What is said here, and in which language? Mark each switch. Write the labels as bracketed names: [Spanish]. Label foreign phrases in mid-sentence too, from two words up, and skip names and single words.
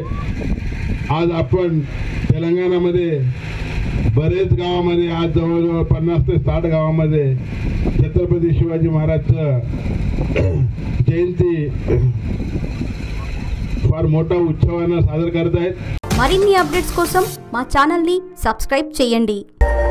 [Marathi] आज आपण तेलंगणामध्ये बरेच गावामध्ये आज जवळजवळ 50 ते 60 गावामध्ये छत्रपती शिवाजी महाराजचं जयंती फार मोठा उत्सवाने साजरा करत आहेत। [Telugu] మరిన్ని అప్డేట్స్ కోసం మా ఛానల్ ని సబ్స్క్రైబ్ చేయండి।